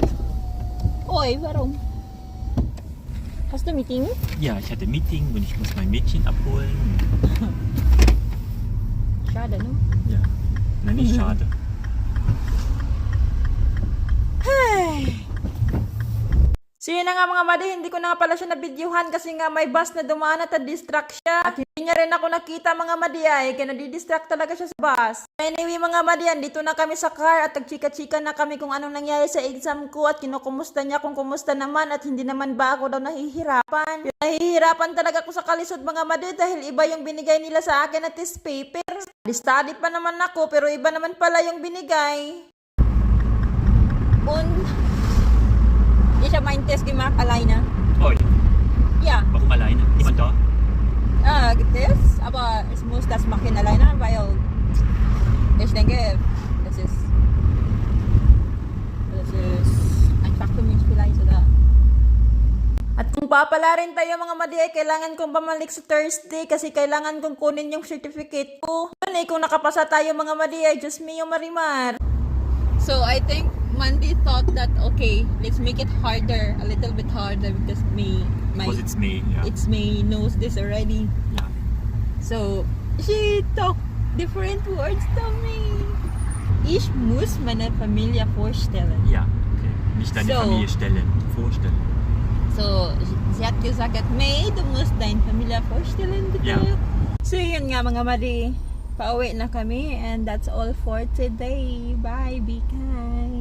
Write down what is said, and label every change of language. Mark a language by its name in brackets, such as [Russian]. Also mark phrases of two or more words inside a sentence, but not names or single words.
[German] Oi, warum? Hast du Meeting? Ja, ich hatte Meeting und ich muss mein Mädchen abholen. Schade, no? Ja. Na, nicht schade. [Filipino] So yun na nga mga madi, hindi ko na nga pala siya nabidyohan kasi nga may bus na dumaan at na-distract siya. At hindi niya rin ako nakita mga madi ay, kaya nadidistract talaga siya sa bus. Anyway mga madian, dito na kami sa car at nagchika-chika na kami kung anong nangyari sa exam ko at kinukumusta niya kung kumusta naman at hindi naman ba ako daw nahihirapan. Nahihirapan talaga ako sa kalisod mga madi dahil iba yung binigay nila sa akin na test paper. Study pa naman ako pero iba naman pala yung binigay. [German] Und ich habe meinen Test gemacht alleine. Oh, Ja, warum alleine? Niemand da? Test, aber ich muss das machen alleine, weil ich denke, das ist einfach für mich vielleicht, oder? [Filipino] At kung papala rin tayo mga madi ay kailangan kong bumalik sa Thursday kasi kailangan kong kunin yung certificate ko. Yun kung nakapasa tayo mga madi ay [English] just me [Filipino] yung marimar. [English] So I think Mandy thought that okay, let's make it harder, a little bit harder because Because it's May, ja. it's May knows this already. [German] Ja. [English] So she talked different words to me. [German] Ich muss meine Familie vorstellen. Ja, okay. Nicht deine So. Familie stellen, vorstellen. So sie hat gesagt, May, du musst deine Familie vorstellen bitte. Ja. [Filipino] So yun nga mga madi, pauwi na kami [English] and that's all for today. Bye, be kind.